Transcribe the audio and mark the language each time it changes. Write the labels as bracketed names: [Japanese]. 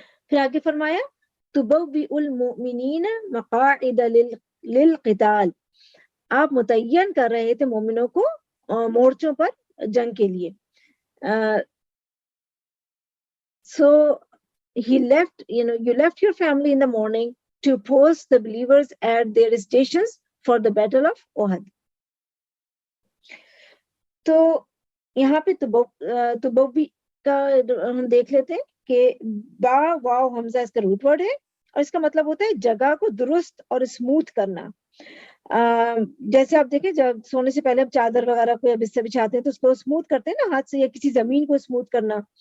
[Urdu] پھر آگے فرمایا [Arabic] تبوئ المؤمنین مقاعد للقتال، [Urdu] آپ متعین کر رہے تھے مومنوں کو مورچوں پر جنگ کے لیے. [English] So he left, you left your family in the morning to post the believers at their stations for the battle of Uhud. [Urdu] تو یہاں پہ تبوی کا ہم دیکھ لیتے ہیں کہ با واو حمزہ اس کا روٹ ورڈ ہے، اور اس کا مطلب ہوتا ہے جگہ کو درست اور اسموتھ کرنا. جیسے آپ دیکھیں جب سونے سے پہلے ہم چادر وغیرہ کو یا بستر بچھاتے ہیں تو اس کو اسموتھ کرتے ہیں نا ہاتھ سے، یا کسی زمین کو اسموتھ کرنا.